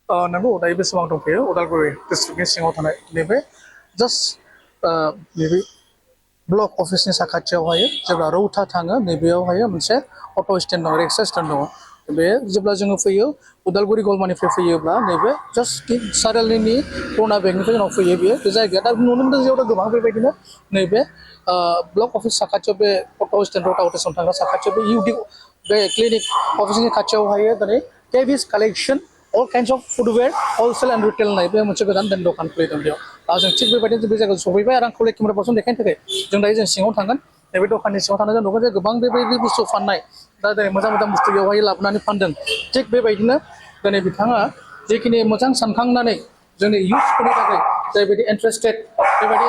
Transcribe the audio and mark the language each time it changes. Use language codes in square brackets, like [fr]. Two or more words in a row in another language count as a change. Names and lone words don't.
[brx] नंगौ दायो बेसेबां दंफैयो उदालगुरि डिस्ट्रिक्टनि सिङाव थानाय नैबे जास्ट नैबे ब्लक अफिसनि साखाथियावहाय जेब्ला रौता थाङो नैबेयावहाय मोनसे अट' स्टेन्ड दं रिक्सा स्टेन्ड दङ बे जेब्ला जोङो फैयो उदालगुरि गलमानिफ्राय फैयोब्ला नैबे जास्ट सारियालिनि पुराना बेंकनिफ्राय जोंनाव फैयो बेयो बे जायगाया दा नुनो मोनदों जेराव गोबां बेबायदिनो नैबे ब्लक अफिस साखाथियाव बे अट' स्टेन्ड रौता अट'सिम थांग्रा साखाथियाव बे इउडि बे क्लिनिक अफिसनि खाथियावहाय दिनै केबिस कालेक्शन [en] all kinds of footwear wholesale and retail [brx] नाय बे मोनसे गोदान दखान खुलिदों बेयाव जों थिग बेबायदिनो बे जायगायाव सफैबाय आरो आं कलेज केमेरा पार्सन देखायनो थाखाय जों दायो जों सिङाव थांगोन नैबे दखाननि सिङाव थांनानै जों नुगोन जे गोबां बेबायदि बुस्थु फाननाय दा दिनै मोजां मोजां बुस्थु बेवहाय लाबोनानै फानदों थिग बेबायदिनो दिनै बिथाङा जिखिनि मोजां सानखांनानै जोंनि इयुथफोरनि थाखाय जायबायदि इन्टारेस्टेड बेबायदि